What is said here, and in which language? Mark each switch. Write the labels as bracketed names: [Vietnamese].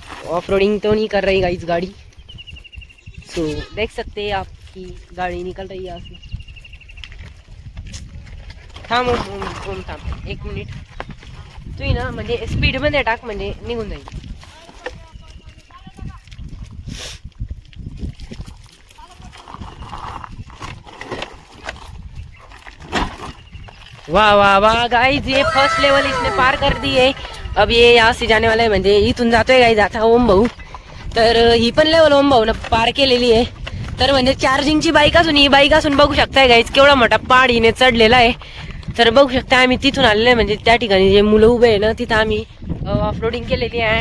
[Hindi] Off roading तो नहीं कर रही गाइस गाड़ी. सो देख सकते हैं आपकी गाड़ी निकल रही है यहाँ से. [Marathi] थांब ओम थांब 1 मिनिट. तू ना म्हणजे स्पीड मध्ये टाक म्हणजे निघून जाईल. [Hindi] वाह वाह वाह गाइस, ये फर्स्ट लेवल इसने पार कर दी है. अब ये यहाँ से जाने वाला [Marathi] आहे, म्हणजे इथून जातोय गाइस आता ओम भाऊ. तर ही पण लेवल ओम भाऊ ना पार केलेली आहे. तर म्हणजे चार्जिंगची बाईक असून ही बाईक असून बघू शकताय गाइस केवढा मोठा पहाड हिने चढलेला आहे. तर बघू शकता आम्ही तिथून आलेलो आहे, म्हणजे त्या ठिकाणी जे मुलं उभे आहे ना तिथं आम्ही ऑफरोडिंग केलेली आहे.